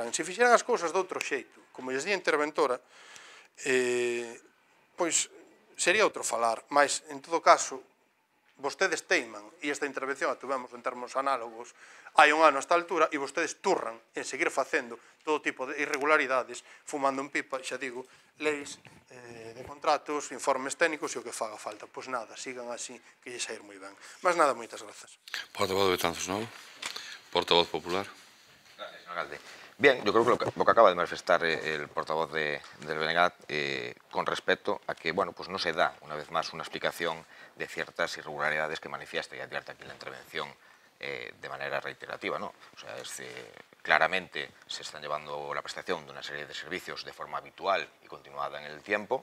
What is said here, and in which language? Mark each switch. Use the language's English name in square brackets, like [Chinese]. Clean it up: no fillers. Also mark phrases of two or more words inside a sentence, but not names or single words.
[Galician] Se fixeran as cousas de outro xeito, como lles di a interventora, pois sería outro falar, mas, en todo caso, vostedes teiman, e esta intervención a tuvemos en termos análogos hai un ano a esta altura, e vostedes turran en seguir facendo todo tipo de irregularidades, fumando en pipa, xa digo, leis de contratos, informes técnicos e o que faga falta. Pois nada, sigan así, que lles a ir moi ben. Mas nada, moitas grazas. Portavoz de Betanzos Novo. Portavoz popular. [Spanish] Gracias, señor alcalde. Bien, yo creo que lo que acaba de manifestar el portavoz del BNG con respecto a que, bueno, pues no se da, una vez más, una explicación de ciertas irregularidades que manifiesta y advierte aquí la intervención de manera reiterativa, ¿no? O sea, claramente se están llevando la prestación de una serie de servicios de forma habitual y continuada en el tiempo.